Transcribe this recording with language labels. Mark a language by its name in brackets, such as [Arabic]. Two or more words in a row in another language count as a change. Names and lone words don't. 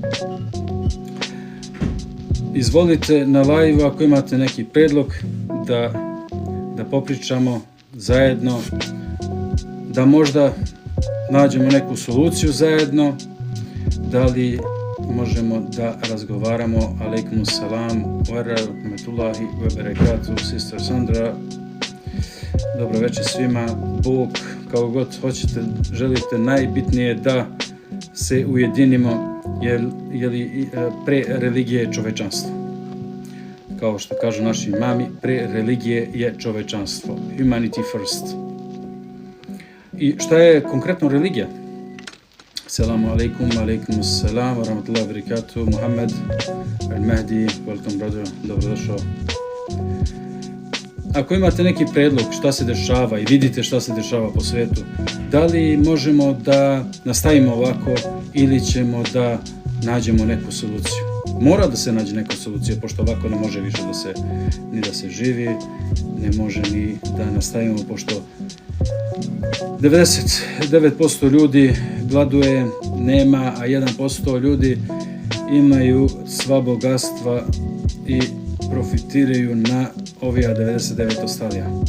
[Serbian] Izvolite na live ako imate neki predlog da popričamo zajedno, da možda nađemo neku soluciju zajedno, da li možemo da razgovaramo. [Arabic] عليكم السلام ورحمة الله وبركاته, [English] sister Sandra. [Serbian] Dobro večer svima. Bog, kao god hoćete, želite, najbitnije da se ujedinimo, jer pre religije je čovečanstvo. Kao što kažu naši imami, pre religije je čovečanstvo. [English] Humanity first. [Serbian] I šta je konkretno religija? [Arabic] السلام عليكم، عليكم السلام ورحمة الله وبركاته. Muhammed al-Mahdi, [English] welcome brother, [Serbian] dobrodošao. Ako imate neki predlog šta se dešava i vidite šta se dešava po svetu, da li možemo da nastavimo ovako ili ćemo da nađemo neku soluciju? Mora da se nađe neka solucija, pošto ovako ne može više da se živi, ne može ni da nastavimo, pošto 99% ljudi gladuje, nema, a 1% ljudi imaju sva bogatstva i profitiraju na ovija 99 ostalija.